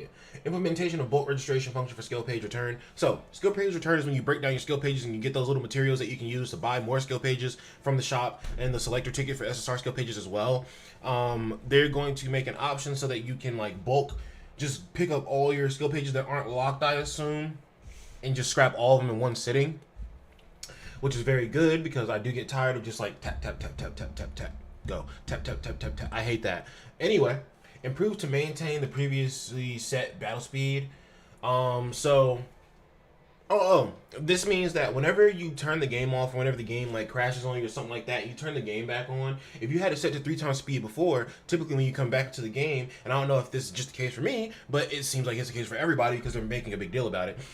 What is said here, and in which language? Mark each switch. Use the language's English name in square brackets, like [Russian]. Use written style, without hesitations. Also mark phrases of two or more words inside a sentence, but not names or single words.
[English] Implementation of bulk registration function for skill page return. So skill page return is when you break down your skill pages and you get those little materials that you can use to buy more skill pages from the shop, and the selector ticket for SSR skill pages as well. They're going to make an option so that you can like bulk just pick up all your skill pages that aren't locked, I assume, and just scrap all of them in one sitting, which is very good because I do get tired of just like tap, tap, tap, tap, tap, tap, tap, go, tap, tap, tap, tap, tap. I hate that. Anyway, improve to maintain the previously set battle speed. This means that whenever you turn the game off, or whenever the game like crashes on you or something like that, you turn the game back on. If you had it set to 3 times speed before, typically when you come back to the game, and I don't know if this is just the case for me, but it seems like it's the case for everybody because they're making a big deal about it.